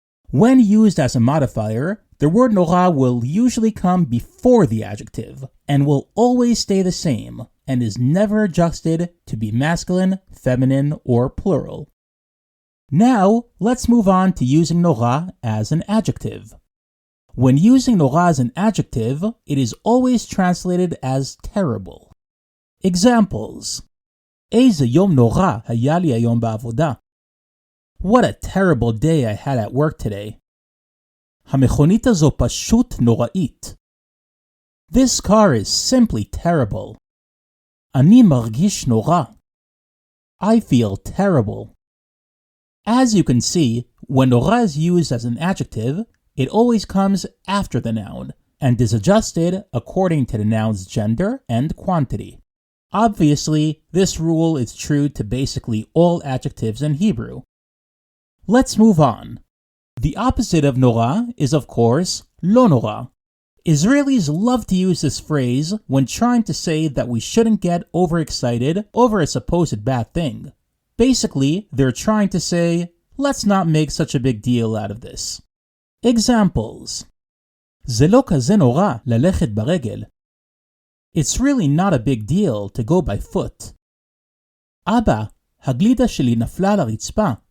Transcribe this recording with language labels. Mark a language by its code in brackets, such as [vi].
[en] When used as a modifier, the word נורא will usually come before the adjective and will always stay the same and is never adjusted to be masculine, feminine, or plural. Now, let's move on to using נורא as an adjective. When using נורא as an adjective, it is always translated as terrible. [he] Examples: איזה יום נורא היה לי היום בעבודה. [en] What a terrible day I had at work today. [he] המכונית הזו פשוט נוראית. [en] This car is simply terrible. [he] אני מרגיש נורא. [en] I feel terrible. As you can see, when נורא is used as an adjective, it always comes after the noun and is adjusted according to the noun's gender and quantity. Obviously, this rule is true to basically all adjectives in Hebrew. Let's move on. The opposite of נורא is, of course, לא נורא. Israelis love to use this phrase when trying to say that we shouldn't get overexcited over a supposed bad thing. Basically, they're trying to say, let's not make such a big deal out of this. [he] Examples: זה לא כזה נורא ללכת ברגל. [en] It's really not a big deal to go by foot. [he] אבא, הגלידה שלי נפלה על הרצפה.